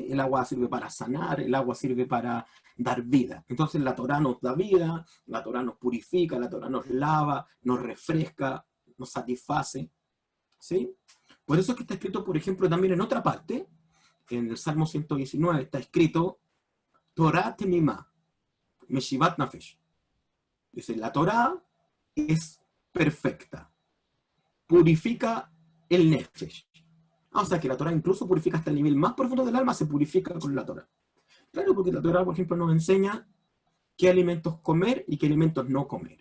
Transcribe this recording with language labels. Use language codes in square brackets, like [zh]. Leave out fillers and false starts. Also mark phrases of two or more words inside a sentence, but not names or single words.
[es] El agua sirve para sanar, el agua sirve para dar vida. Entonces la Torá nos da vida, la Torá nos purifica, la Torá nos lava, nos refresca, nos satisface, ¿sí? Por eso es que está escrito, por ejemplo, también en otra parte, en el Salmo 119, está escrito [he] תורה תמימה משיבת נפש. [es] Dice, la Torá es perfecta, purifica el nefesh. O sea que la Torá incluso purifica hasta el nivel más profundo del alma, se purifica con la Torá. Claro, porque la Torá, por ejemplo, nos enseña qué alimentos comer y qué alimentos no comer.